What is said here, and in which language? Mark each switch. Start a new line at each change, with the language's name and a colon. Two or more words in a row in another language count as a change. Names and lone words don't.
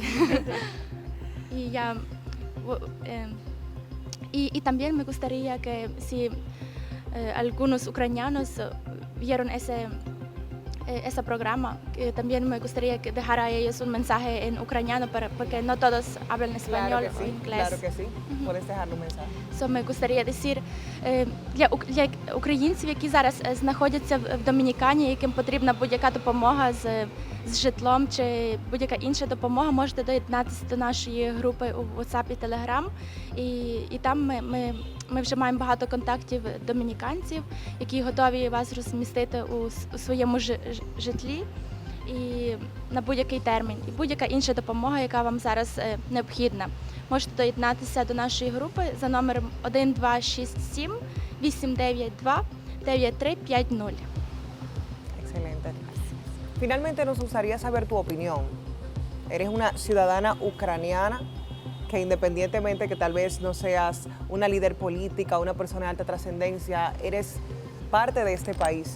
Spanish: Y también me gustaría que si algunos ucranianos vieron ese programa, que también me gustaría que dejar a ellos un mensaje en ucraniano, porque no todos hablan español o inglés. Claro que sí, puedes dejarle un mensaje. Me gustaría decir
Ukrainian: для українців, які зараз знаходяться в Домінікані, яким потрібна будь-яка допомога з житлом чи будь-яка інша допомога, можете доєднатися до нашої групи у WhatsApp і Telegram. І там ми вже маємо багато контактів домініканців, які готові вас розмістити у своєму житлі і на будь-який термін. І будь-яка інша допомога, яка вам зараз необхідна. Можете доєднатися до нашої групи за номером 1267 892 9350.
Spanish: Excelente. Finalmente nos gustaría saber tu opinión. Eres una ciudadana ucraniana que, independientemente que tal vez no seas una líder política o una persona de alta trascendencia, eres parte de este país.